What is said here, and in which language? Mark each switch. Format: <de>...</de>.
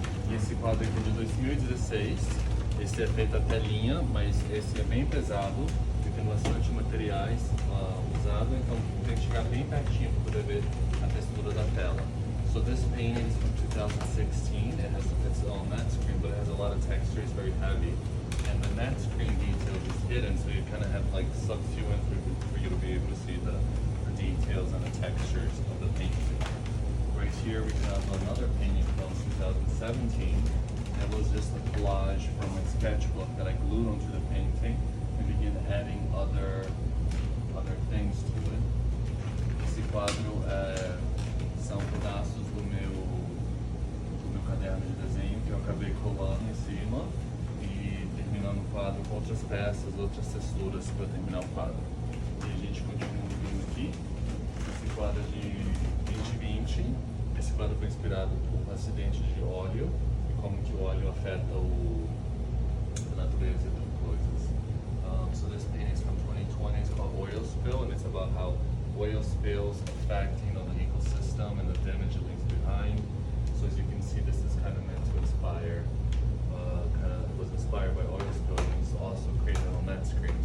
<pt>E esse quadro aqui é de 2016, esse é feito a telinha, mas esse é bem pesado, e tem bastante materiais usados, então tem que chegar bem pertinho para poder ver a textura da tela.</pt> <en>So this painting is from 2016, it's on matte screen, but it has a lot of texture, it's very heavy. And the matte screen detail is hidden, so you kind of have like sucks you in for you to be able to see the details and the textures of the painting. Right here we have another painting from 2017. It was just a collage from a sketchbook that I glued onto the painting and began adding other things to it.</en> <pt>Esse quadro são pedaços do meu caderno de desenho que eu acabei colando em cima. Terminando o quadro com outras peças, outras texturas para terminar o quadro. E a gente continua vindo aqui. Esse quadro é de 2020. Esse quadro foi inspirado por acidentes de óleo e como que o óleo afeta a natureza e coisas.</pt> <en>So this painting is from 2020. It's called Oil Spill, and it's about how oil spills affect the ecosystem and the damage it leaves behind. So as you can see, this is kind of meant to inspire. It was inspired by oil spills, and it's also created on that screen.</en>